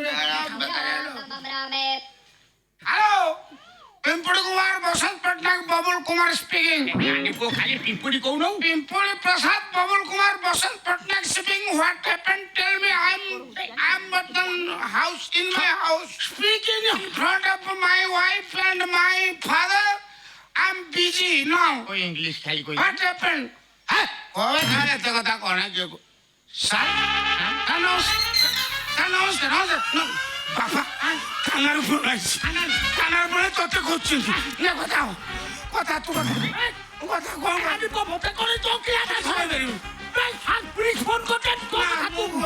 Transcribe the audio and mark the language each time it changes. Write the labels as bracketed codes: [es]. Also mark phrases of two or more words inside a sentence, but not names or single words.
[or] ହ୍ୟାଲୋ, ପିମ୍ପୁଡ଼ି କୁମାର ବସନ୍ତ ପଟ୍ଟନାୟକ ବବୁଲ କୁମାର ସ୍ପିକିଂ। ଖାଲି ପିମ୍ପୁଡ଼ି କହୁନ? ପିମ୍ପୁଡ଼ି ପ୍ରସାଦ ବବୁଲ କୁମାର ବସନ୍ତ ପଟ୍ଟନାୟକ ସ୍ପିକିଂ। [en] What happened tell me. I am ବର୍ତ୍ତମାନ house in my house speaking in front of my wife and my father. I am busy now. [or] ଇଂଲିଶ ଖାଲି କହି। [en] What happened? [or] କଣ ଖାଲି ଏତେ କଥା କଣ? ନମସ୍କାର। ବାପା କାନାରୁ ଫୋନ ଆସିଛି। କାନାରୁ ଫୋନ ତତେ ଖୋଜୁଛନ୍ତି। କଥା ତୁ କଥା କଣ ତତେ ଖୋଜୁଛନ୍ତି।